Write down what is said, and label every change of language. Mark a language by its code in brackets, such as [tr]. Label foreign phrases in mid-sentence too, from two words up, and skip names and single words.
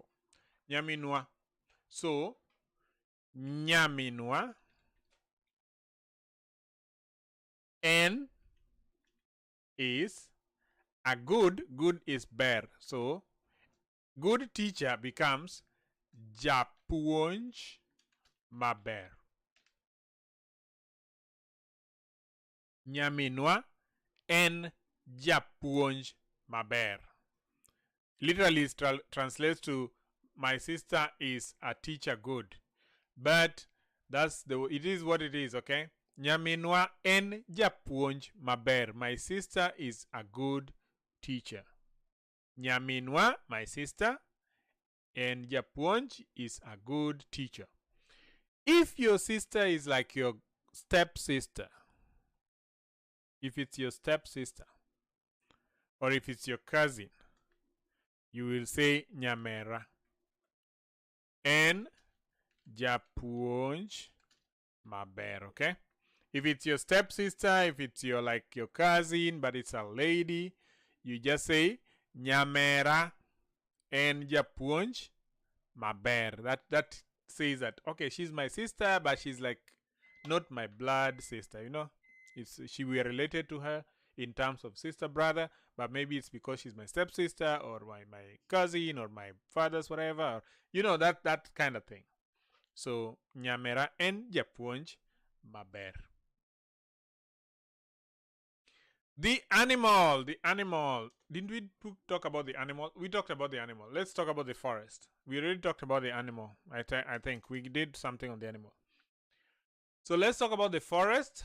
[luo] Nyaminwa. So, Nyaminwa. [en] N is a good. Good is ber. So, good teacher becomes [luo] Japuonj maber. Nyaminwa en japuonj maber. [en] Literally translates to my sister is a teacher good. But it is what it is, okay? [luo] Nyaminwa en japuonj maber. [en] My sister is a good teacher. Nyaminwa, my sister, and japuonj is a good teacher. If your sister is like your stepsister, if it's your stepsister, or if it's your cousin, you will say nyamera. [luo] En japuonj maber, [en] okay? If it's your stepsister, if it's your cousin, but it's a lady, you just say [luo] nyamera en japuonj maber. [en] That says that, okay, she's my sister, but she's like not my blood sister, you know? We are related to her in terms of sister brother, but maybe it's because she's my stepsister or my cousin or my father's whatever, or, you know, that kind of thing. [luo] So nyamera en japuonj maber. [en] The animal. Didn't we talk about the animal? We talked about the animal. Let's talk about the forest. We already talked about the animal. I think we did something on the animal. So let's talk about the forest.